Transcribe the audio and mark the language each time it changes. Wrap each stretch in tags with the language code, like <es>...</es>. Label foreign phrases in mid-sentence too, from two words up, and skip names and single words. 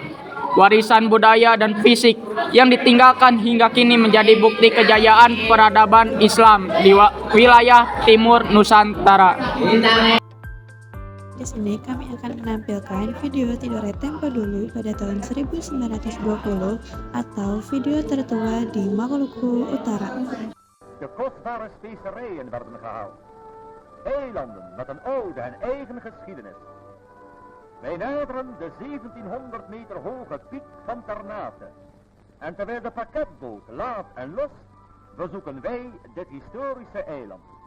<id>Warisan budaya dan fisik yang ditinggalkan hingga kini menjadi bukti kejayaan peradaban Islam di wilayah timur Nusantara. Di sini kami akan menampilkan video Tidore Tempo dulu pada tahun 1920 atau video tertua di Maluku Utara.</id> <nl>De kostbare specerijen werden gehaald. Eilanden met een oude en eigen geschiedenis. Wij naderen de 1700 meter hoge piek van Ternate. En terwijl de pakketboot laat en los, bezoeken wij dit historische eiland.</nl>